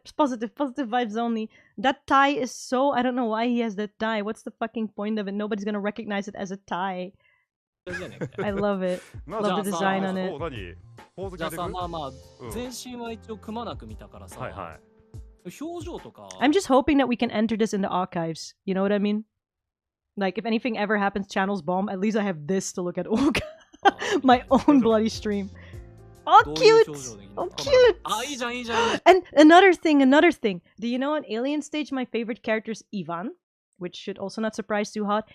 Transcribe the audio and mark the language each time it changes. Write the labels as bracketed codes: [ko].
[en] It's positive vibes only. That tie is so, I don't know why he has that tie. What's the fucking point of it? Nobody's gonna recognize it as a tie. I love it. Love the design on it. [ja] じゃあさ、まあまあ、全身は一応くまなく見たからさ、表情とか。 [en] I'm just hoping that we can enter this in the archives. You know what I mean? Like, if anything ever happens, channels bomb, at least I have this to look at Oga. My own bloody stream. Oh, cute! Oh, cute! And another thing. Do you know on Alien Stage, my favorite character is Ivan? Which should also not surprise too hot.